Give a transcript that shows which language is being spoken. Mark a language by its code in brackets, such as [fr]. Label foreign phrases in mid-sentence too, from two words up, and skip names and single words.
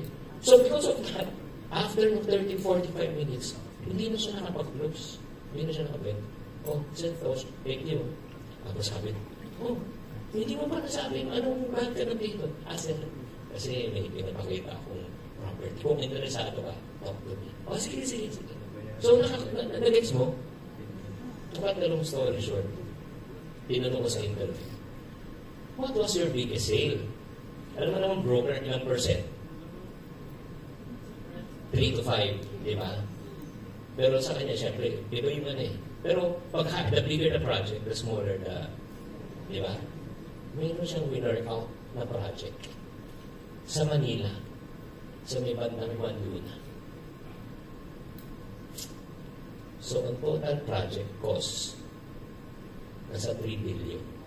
[en] So, because of that, after ng 30-45 minutes, [tl] hindi na siya nakapag-close. Hindi na siya nakabenta. Sentos, [en] thank you. [tl] Ako sabi, hindi mo pa nasabing anong bakit ka na dito? Sir, kasi may pinapakita akong property. Kung interesado ka, [en] talk to me. [tl] Sige. So, nag-gets mo? Kapag na [en] long story short, [tl] tinanong ko sa [en] interview, what was your biggest sale? [tl] Alam mo naman, broker, ilang percent? 3 to 5, di ba? Pero sa kanya, syempre, iba-iba na eh. Pero pag [en] the bigger the project, the smaller the, [tl] di ba? Mayroon siyang [en] winner out [tl] na project sa Manila, sa may bandang Juan Luna. [en] So, ang total project cost, nasa 3 billion.